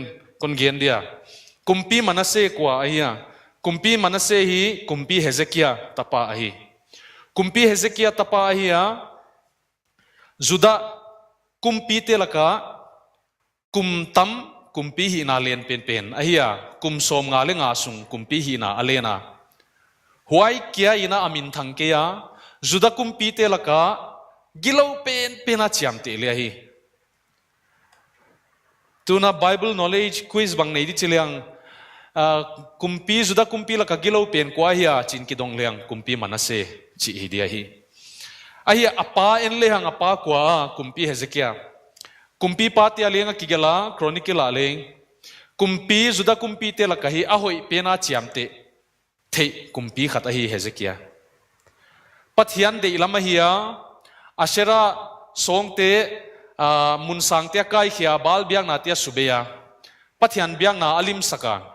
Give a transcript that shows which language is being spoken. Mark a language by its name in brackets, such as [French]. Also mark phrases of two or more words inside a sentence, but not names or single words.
[Tedim Chin] kon gen dia kumpi manase kwa ahia kumpi manase hi kumpi hezekia tapa ahi kumpi hezekia tapa ahia juda kumpi telaka kumtam kumpi hi na len pen pen ahia kum som nga le nga sung kumpi hi na alena huai kia ina amin thang ke ya juda kumpi te laka gilo pen pena chiam te le hi tuna [English] bible knowledge quiz [Tedim Chin] bang nei di chiliang kumpi juda kumpi laka gilo pen kwa hiya chin ki dong leang kumpi manase chi hi dia hi ahia apa en le hang apa kwa kumpi hezekia kumpi pa te alenga kigela chronicle aleng kumpi juda kumpi te laka hi ahoi pena chiam te thei kumpi khata hi hezekia pathian de lama hiya ashera songte mun sangte kai khia bal biang na tia subeya pathian biang na alim saka